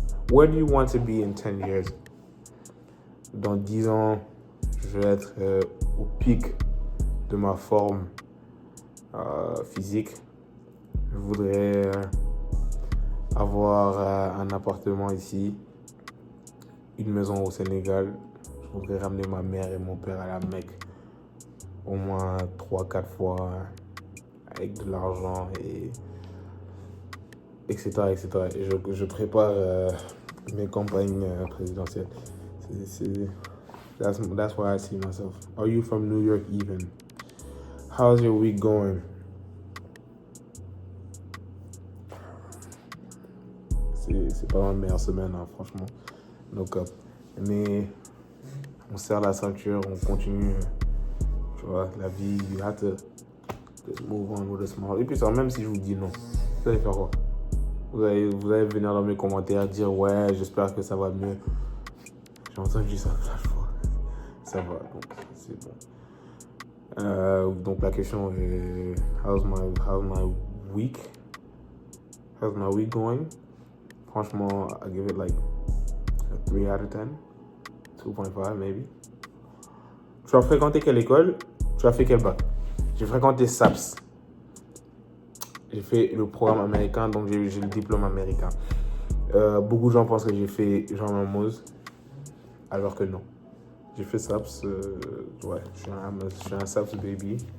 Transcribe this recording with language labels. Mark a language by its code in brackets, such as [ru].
[en] Where do you want to be in 10 years? [fr] Dans 10 ans, je vais être au pic de ma forme physique. Je voudrais avoir un appartement ici, une maison au Sénégal. Je voudrais ramener ma mère et mon père à la Mecque au moins 3-4 fois avec de l'argent etc. Et je prépare mes campagnes présidentielles. [en] That's why I see myself. Are you from New York even? How's your week going? [fr] C'est pas ma meilleure semaine, hein, franchement. [en] No cap. [fr] Mais on serre la ceinture, on continue. Tu vois, la vie, [en] you have to just move on with a smile. [fr] Et puis ça, même si je vous dis non, vous allez faire quoi? Vous allez venir dans mes commentaires dire ouais, j'espère que ça va mieux. J'ai entendu ça la fois. Ça va, donc c'est bon. Donc la question est [en] how's my week? How's my week going? [fr] Franchement, [en] I give it like a 3 out of 10. 2.5 maybe. [fr] Tu as fréquenté quelle école? Tu as fait quel bac? J'ai fréquenté SAPS. J'ai fait le programme américain, donc j'ai le diplôme américain. Beaucoup de gens pensent que j'ai fait Jean Mermoz, alors que non. J'ai fait SAPS, ouais, je suis un SAPS baby.